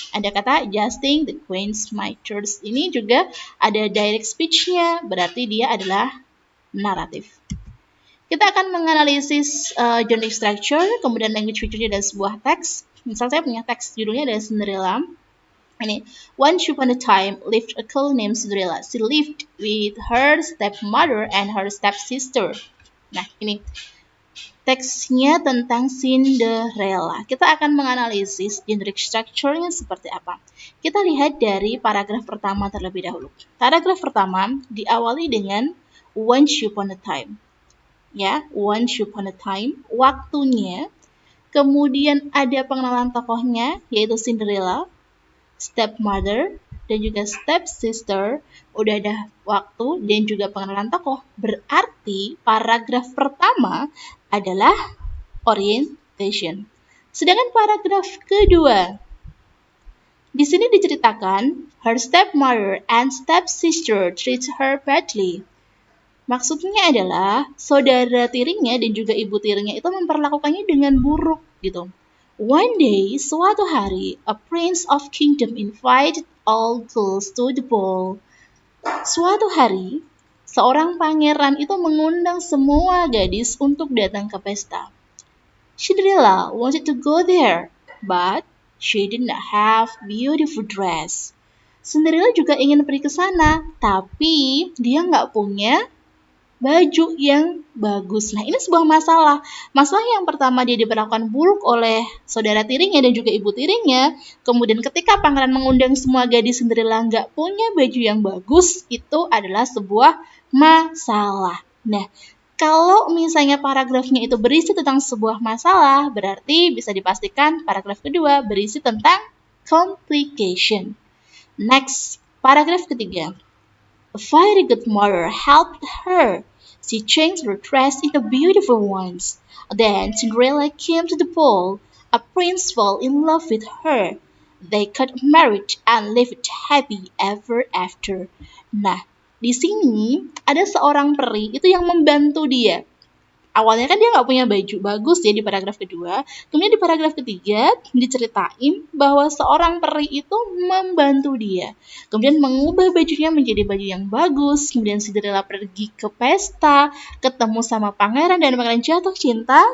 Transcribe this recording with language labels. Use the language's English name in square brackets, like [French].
[Indonesian] Ada kata [English] adjusting the Queen's Mitres. [Indonesian] Ini juga ada direct speech-nya, berarti dia adalah naratif. Kita akan menganalisis genre structure, kemudian language feature dan sebuah teks. Misal saya punya teks judulnya adalah Cinderella. [English] Ini, once upon a time lived a girl named Cinderella. She lived with her stepmother and her stepsister. [Indonesian] Nah, ini teksnya tentang Cinderella. Kita akan menganalisis generic structure-nya seperti apa. Kita lihat dari paragraf pertama terlebih dahulu. Paragraf pertama diawali dengan [English] once upon a time. [Indonesian] Ya, [English] once upon a time, [Indonesian] waktunya. Kemudian ada pengenalan tokohnya, yaitu Cinderella, stepmother, dan juga stepsister. Udah ada waktu dan juga pengenalan tokoh. Berarti paragraf pertama adalah orientation. Sedangkan paragraf kedua, di sini diceritakan, [English] her stepmother and stepsister treat her badly. [Indonesian] Maksudnya adalah saudara tirinya dan juga ibu tirinya itu memperlakukannya dengan buruk gitu. [English] One day, [Indonesian] suatu hari, [English] a prince of kingdom invited all girls to the ball. [Indonesian] Suatu hari, seorang pangeran itu mengundang semua gadis untuk datang ke pesta. [English] Cinderella wanted to go there, but she did not have beautiful dress. [Indonesian] Cinderella juga ingin pergi ke sana, tapi dia nggak punya baju yang bagus. Nah, ini sebuah masalah. Masalah yang pertama, dia diperlakukan buruk oleh saudara tirinya dan juga ibu tirinya. Kemudian ketika pangeran mengundang semua gadis Cinderella nggak punya baju yang bagus, itu adalah sebuah masalah. Nah, kalau misalnya paragrafnya itu berisi tentang sebuah masalah, berarti bisa dipastikan paragraf kedua berisi tentang complication. Next, paragraf ketiga. [English] A very good mother helped her. She changed her dress into beautiful ones. Then Cinderella came to the ball. A prince fell in love with her. They got married and lived happy ever after. [Indonesian] Nah, di sini ada seorang peri itu yang membantu dia. Awalnya kan dia nggak punya baju bagus ya di paragraf kedua. Kemudian di paragraf ketiga diceritain bahwa seorang peri itu membantu dia. Kemudian mengubah bajunya menjadi baju yang bagus. Kemudian Cinderella pergi ke pesta, ketemu sama pangeran dan pangeran jatuh cinta.